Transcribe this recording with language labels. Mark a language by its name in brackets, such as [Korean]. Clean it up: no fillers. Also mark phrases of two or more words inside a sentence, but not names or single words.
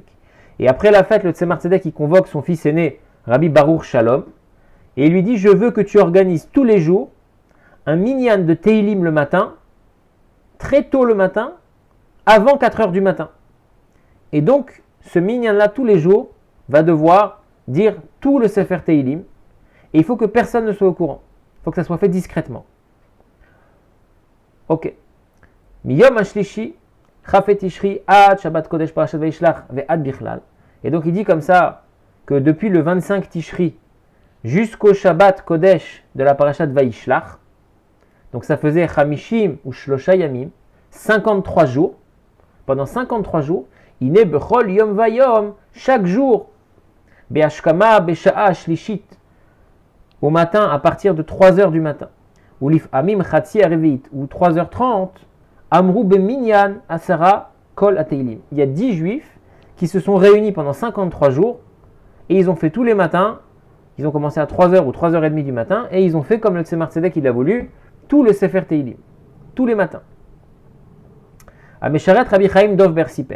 [French] Et après la fête, le Tzemar Tzedek, il convoque son fils aîné, Rabbi Baruch Shalom, et il lui dit, je veux que tu organises tous les jours un minyan de Teilim le matin, très tôt le matin, avant 4 heures du matin. Et donc, ce minyan-là, tous les jours, va devoir dire tout le [Hebrew] ספר תהלים, [French] et il faut que personne ne soit au courant. Il faut que ça soit fait discrètement. Ok. [Hebrew] מיום השלישי כ"ה תשרי עד שבת קודש פרשת וישלח ועד בכלל. [French] Et donc il dit comme ça, que depuis le 25 Tishri, jusqu'au [Hebrew] שבת קודש [French] de la Parashat Vayishlach, donc ça faisait [Hebrew] חמישים ושלשה ימים, [French] 53 jours, pendant 53 jours, [Hebrew] הנה בכל יום ויום, [French] chaque jour, [Hebrew] בהשכמה בשעה שלישית, [French] au matin à partir de 3h du matin, ou [Hebrew] לפעמים חצי רביעית, [French] ou 3h30, [Hebrew] אמרו במנין עשרה כל התהלים. [French] Il y a 10 juifs qui se sont réunis pendant 53 jours, et ils ont fait tous les matins, ils ont commencé à 3h ou 3h30 du matin, et ils ont fait comme le Tzemar Tzedek il a voulu, tout le [Hebrew] ספר תהלים, [French] tous les matins. Amesharet Rabbi Chaim Dovber Siper.